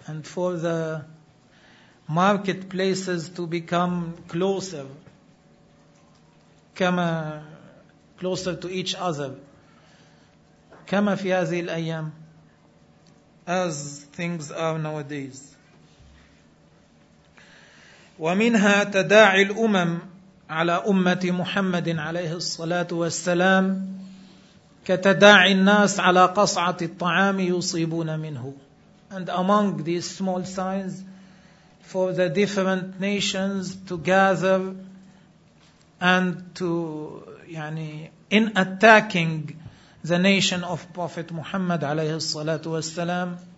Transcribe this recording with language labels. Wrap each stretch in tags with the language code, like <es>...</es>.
<en>And for the marketplaces to become closer, كما closer to each other, كما في هذه الأيام, as things are nowadays.</en> <ar>ومنها تداعي الأمم على أمة محمد عليه الصلاة والسلام كتداعي الناس على قصعة الطعام يصيبون منه.</ar> <en>And among these small signs, for the different nations to gather and to, يعني, in attacking the nation of Prophet Muhammad alayhi salatu wasalam.</en>